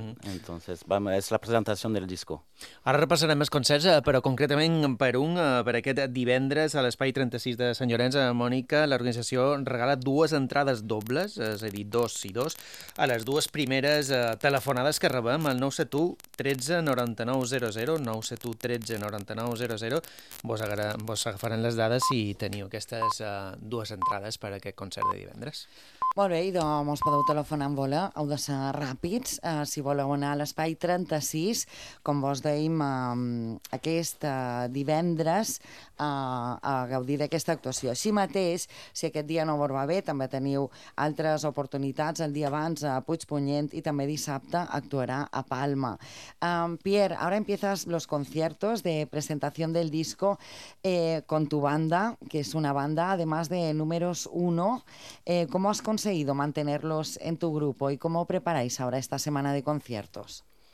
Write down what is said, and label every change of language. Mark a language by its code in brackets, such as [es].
[es] Entonces, vamos, es la presentación del disco. [ca] Ara repassarem els concerts, però concretament per aquest divendres a l'Espai 36 de Sant Llorenç, a Mònica, l'organització regala dues entrades dobles, és a dir, dos i dos, a les dues primeres telefonades que rebem, el 971-13-9900, 971-13-9900. Vos agafaran les dades i teniu aquestes dues entrades per a aquest concert de divendres. Molt bé, idò, mos podeu telefonar en vola, heu de ser ràpids, si voleu anar a l'Espai 36, com vos dèiem, aquest divendres, a gaudir d'aquesta actuació. Així mateix, si aquest dia no vos va bé, també teniu altres oportunitats. El dia abans a Puigpunyent, i també dissabte actuarà a Palma. [es] Pierre, ara empiezas los conciertos de presentación del disco con tu banda, que es una banda, además de números uno. ¿Cómo has conseguido mantenerlos en tu grupo y cómo preparáis ahora esta semana de conciertos?